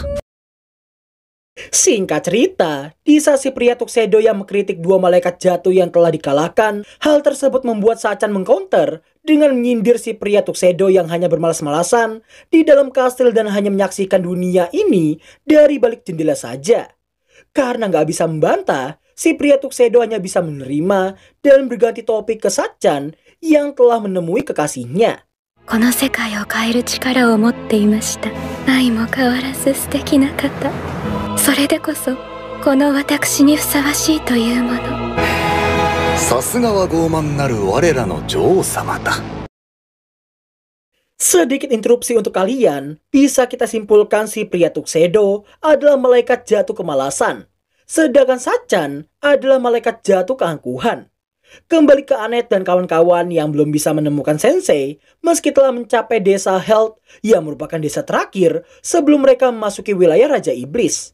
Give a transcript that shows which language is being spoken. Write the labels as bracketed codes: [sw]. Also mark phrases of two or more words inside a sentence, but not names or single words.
[id] Singkat cerita, di saat si pria Tuxedo yang mengkritik dua malaikat jatuh yang telah dikalahkan, hal tersebut membuat Sachan mengcounter dengan menyindir si pria Tuxedo yang hanya bermalas-malasan di dalam kastil dan hanya menyaksikan dunia ini dari balik jendela saja. Karena nggak bisa membantah, si pria Tuxedo hanya bisa menerima dan berganti topik ke Sachan yang telah menemui kekasihnya. [ja] この世界を変える力を持っていました。愛も変わらず素敵な方。それでこそこの私にふさわしいというもの。さすがは傲慢なる我らの女王様だ。 [id] Sedikit interupsi untuk kalian, bisa kita simpulkan si pria Tuxedo adalah malaikat jatuh kemalasan, sedangkan Sachan adalah malaikat jatuh keangkuhan. Kembali ke Annette dan kawan-kawan yang belum bisa menemukan sensei meski telah mencapai desa Health yang merupakan desa terakhir sebelum mereka memasuki wilayah Raja Iblis.